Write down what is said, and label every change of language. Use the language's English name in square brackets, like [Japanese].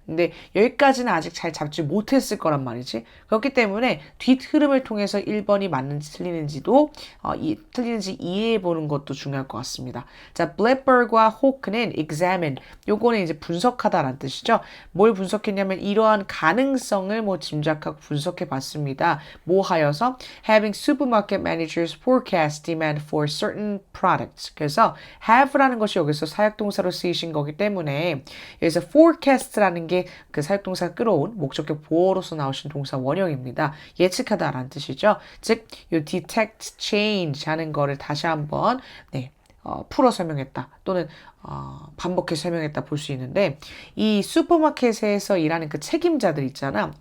[Korean] 근데 여기까지는 아직 잘 잡지 못했을 거란 말이지. 그렇기 때문에 뒷 흐름을 통해서 1번이 맞는지 틀리는지도 틀리는지 이해해 보는 것도 중요할 것 같습니다. 자, Blackbird과 Hawk는 examine. 요거는 이제 분석하다라는 뜻이죠. 뭘 분석했냐면 이러한 가능성을 뭐 짐작하고 분석해 봤습니다. 뭐 하여서 [English] having supermarket managers forecast demand for certain products. [Korean] 그래서 have라는 것이 여기서 사역동사로 쓰이신 거기 때문에 여기서 forecast라는 게 그 사역동사가 끌어온 목적격 보어로서 나오신 동사 원형입니다. 예측하다라는 뜻이죠. 즉, 이 detect change 하는 거를 다시 한번 풀어 설명했다 또는 반복해 설명했다 볼 수 있는데 이 슈퍼마켓에서 일하는 그 책임자들 있잖아.